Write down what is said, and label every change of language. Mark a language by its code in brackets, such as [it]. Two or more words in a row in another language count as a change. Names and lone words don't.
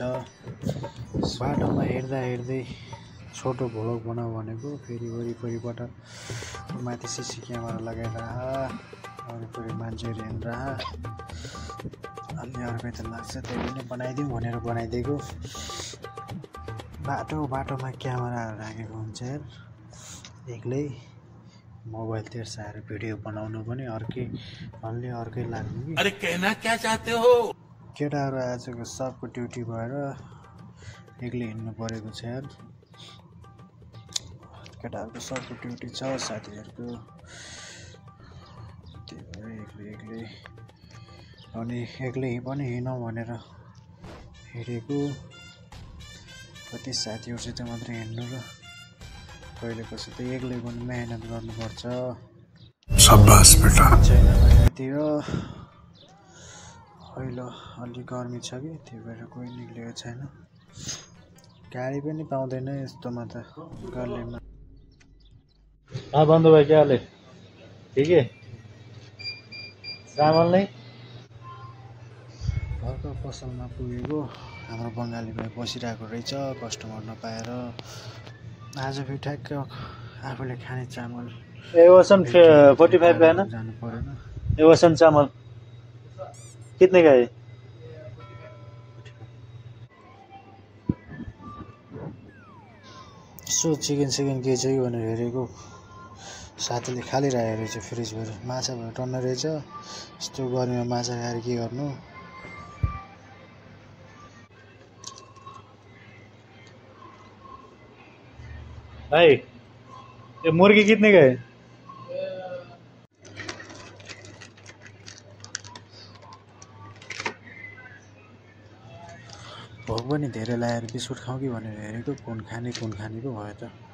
[ne] बाटोमा हिँड्दा हिँड्दै छोटो भ्लग बनाऊ भनेको, फेरि वरिपरिबाट माथि सिसी क्यामेरा लगाएर वरिपरि मान्छेहरू हिँड्दा अलि अर्कै त लाग्छ, त्यही पनि बनाइदिउँ भनेर बनाइदिएको। बाटोमा क्यामेराहरू राखेको हुन्छ यार, एक्लै मोबाइल तेर्साएर भिडियो बनाउनु पनि अर्कै लाग्नु कि। [hi] अरे कहना क्या चाहते हो? [ne] केटाहरू आजको सबको ड्युटी भएर एक्लै हिँड्नु परेको छ यार। केटाहरूको सबको ड्युटी छ, साथीहरूको, त्यही भएर एक्लै अनि एक्लै पनि हिँडौँ भनेर हिँडेको। कति साथीहरूसित मात्रै हिँड्नु र कहिले कसै त एक्लै पनि मेहनत गर्नुपर्छ। [hi] शाबाश बेटा। [ne] छैन बाहिरतिर अहिले अलि गर्मी छ कि, त्यही भएर कोही निक्लेको छैन। गाडी पनि पाउँदैन यस्तोमा त गर्लेमा। [hi] बन्धु भाइ क्या हाल है? ठीक है। [ne] चामल नै घरको पसलमा पुगेको। हाम्रो बङ्गाली भाइ बसिरहेको रहेछ कस्टमर नपाएर। आज फेरि ठ्याक्क आफूले खाने चामल [hi] एवसन 45 का है ना? [ne] जानु परेन। [hi] एवसन चावल कितने का है? [ne] यसो चिकन के छ कि भनेर हेरेको, साथीले खालिरहेको रहेछ फ्रिजबाट। माछा भेटाउन रहेछ, यस्तो गर्मीमा माछा खाएर के गर्नु। [hi] भाई ये मुर्गी कितने का है? [ne] भोक पनि धेरै लागेर बिस्कुट खाउँ कि भनेर हेरेको, कुन खाने पो भयो त।